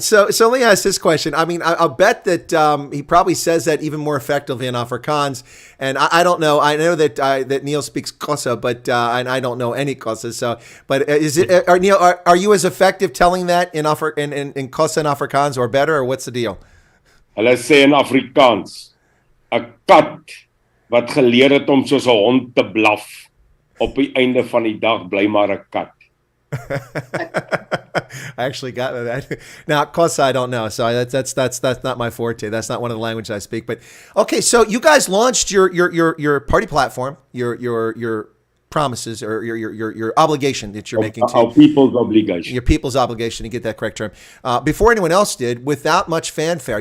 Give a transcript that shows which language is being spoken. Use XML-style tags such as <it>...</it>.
<en>So let me ask this question. I mean, I'll bet that he probably says that even more effectively in Afrikaans. And I don't know. I know that that Neil speaks Xhosa, but and I don't know any Xhosa. So, but is it Neil? Are you as effective telling that in Xhosa and Afrikaans or better, or what's the deal?</en> <af>Hulle sê in Afrikaans, 'n kat wat geleer het om soos 'n hond te blaf, op die einde van die dag bly maar 'n kat.</af> <en>I actually got that. Now, Xhosa, I don't know, so that's not my forte. That's not one of the languages I speak. But okay, so you guys launched your party platform, your promises or your obligation that you're making to Our people's obligation. your people's obligation, to get that correct term, before anyone else did, without much fanfare.</en>